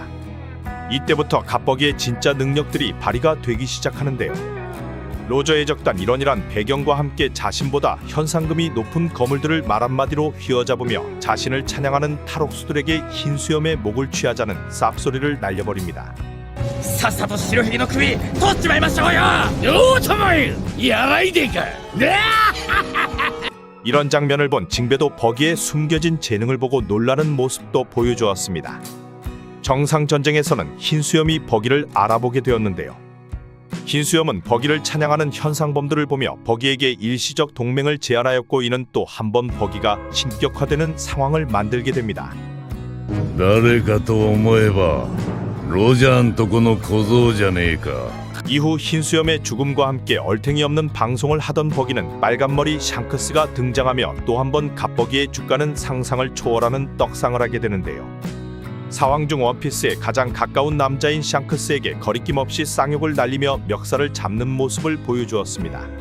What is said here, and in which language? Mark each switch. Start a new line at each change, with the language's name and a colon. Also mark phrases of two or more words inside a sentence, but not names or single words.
Korean: 이때부터 갓버기의 진짜 능력들이 발휘가 되기 시작하는데요. 로저의 적단 일원이란 배경과 함께 자신보다 현상금이 높은 거물들을 말 한마디로 휘어잡으며 자신을 찬양하는 탈옥수들에게 흰 수염의 목을 취하자는 쌉소리를 날려버립니다.
Japanese: さっさと白ひげの首取っちまいましょうよ。よーたまえ、やばいでか。ねあ
Korean: 이런 장면을 본 징배도 버기의 숨겨진 재능을 보고 놀라는 모습도 보여주었습니다. 정상전쟁에서는 흰수염이 버기를 알아보게 되었는데요. 흰수염은 버기를 찬양하는 현상범들을 보며 버기에게 일시적 동맹을 제안하였고 이는 또 한 번 버기가 신격화되는 상황을 만들게 됩니다.
Japanese: 誰かと思えばロジャーんとこの小僧じゃねえか。
Korean: 이후 흰수염의 죽음과 함께 얼탱이 없는 방송을 하던 버기는 빨간머리 샹크스가 등장하며 또 한 번 갓버기의 주가는 상상을 초월하는 떡상을 하게 되는데요. 사왕 중 원피스에 가장 가까운 남자인 샹크스에게 거리낌 없이 쌍욕을 날리며 멱살을 잡는 모습을 보여주었습니다.